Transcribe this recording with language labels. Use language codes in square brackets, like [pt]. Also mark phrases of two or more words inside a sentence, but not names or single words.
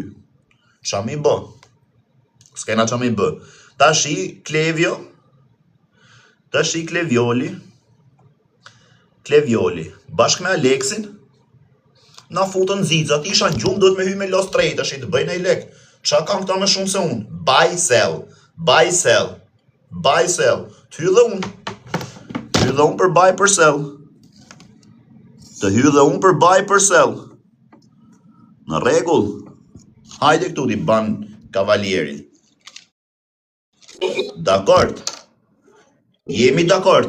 [sq] Qa mi bë? S'kena qa mi bë. Tash i Klevioli, bashkë me Aleksin, na futën zixat, isha në gjumë, duhet me hy me los trejt, është i të bëjnë e lek. Qa kam këta me shumë se unë? [en] Buy, sell, buy, sell, buy, sell. [sq] Të hy dhe unë për buy, për sell. Të hy dhe unë për buy, për sell. Në regull. Hajde këtu t'i ban kavalieri. Dakord. Jemi dakord.